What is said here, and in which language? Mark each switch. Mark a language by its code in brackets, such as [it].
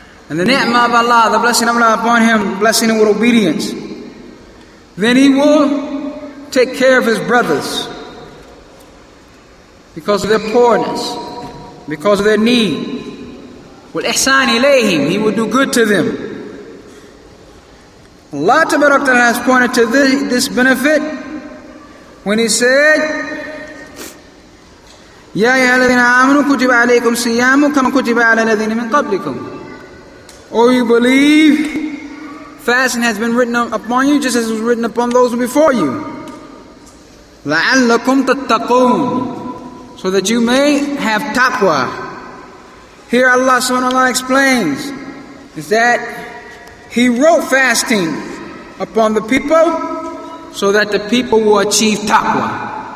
[en] And the ni'mah of Allah, the blessing of Allah upon him, blessing him with obedience. Then he will take care of his brothers. because of their poorness, because of their need. [ar] وَالْإِحْسَانِ إِلَيْهِمْ, [en] He will do good to them. Allah Tabarak Ta'ala has pointed to this benefit when He said, [ar] يَا أَيُّهَا الَّذِينَ آمَنُوا كُتِبَ عَلَيْكُمْ الصِّيَامُ كَمَا كُتِبَ عَلَى الَّذِينَ مِنْ قَبْلِكُمْ. [en] O you believe, fasting has been written upon you just as it was written upon those before you. [ar] لَعَلَّكُمْ تَتَّقُونَ, [en] so that you may have taqwa. Here Allah subhanahu wa ta'ala explains is that He wrote fasting upon the people so that the people will achieve taqwa.